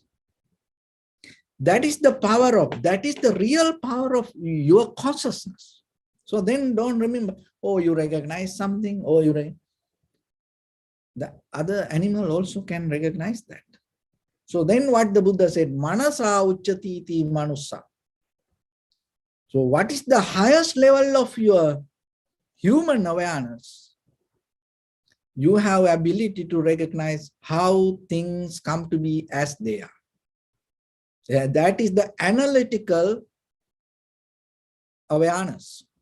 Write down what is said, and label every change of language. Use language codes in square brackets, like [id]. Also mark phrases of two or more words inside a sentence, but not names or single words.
[en] That is the power of, that is the real power of your consciousness. So then don't remember, oh, you recognize something, oh, the other animal also can recognize that. So then what the Buddha said, [pi] manasa uchati iti manusa. [en] So what is the highest level of your human awareness? You have ability to recognize how things come to be as they are. Yeah, that is the analytical awareness.